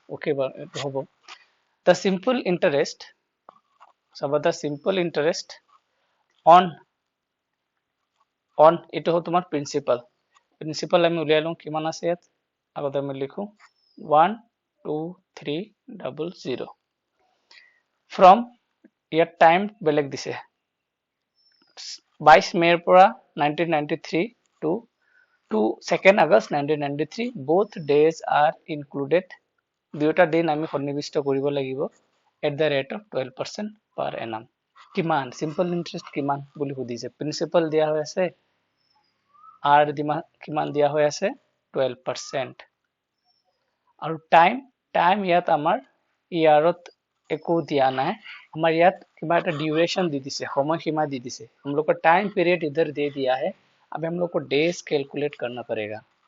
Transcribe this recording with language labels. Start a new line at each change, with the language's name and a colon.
English: okay হ'ব, the simple interest চাবা, the simple interest on
Assamese: এইটো হ'ল তোমাৰ
English: Principal.
Assamese: প্ৰিন্সিপাল আমি উলিয়াই লওঁ, কিমান আছে ইয়াত? আগতে আমি লিখো 12300 from ইয়াত টাইম বেলেগ দিছে 22 মেৰ পৰা 1993 to 2nd August 1993,
English: both days are included।
Assamese: দুয়োটা দিন আমি সন্নিবিষ্ট কৰিব লাগিব
English: at the rate of 12% per annum।
Assamese: কিমান? সিম্পল ইন্টারেস্ট কিমান বুলি সুধিছে। প্ৰিন্সিপাল দিয়া হৈ আছে, R কিমান দিয়া হৈ আছে? 12%। আৰু টাইম ইয়াত আমাৰ ইয়াৰত একো দিয়া নাই, আমাৰ ইয়াত কিবা এটা ड्यूरेशन দি দিছে, সময়সীমা দি দিছে।
Hindi: हम लोग का टाइम पीरियड इधर दे दिया है, अब हम लोग को डेज कैलकुलेट करना पड़ेगा।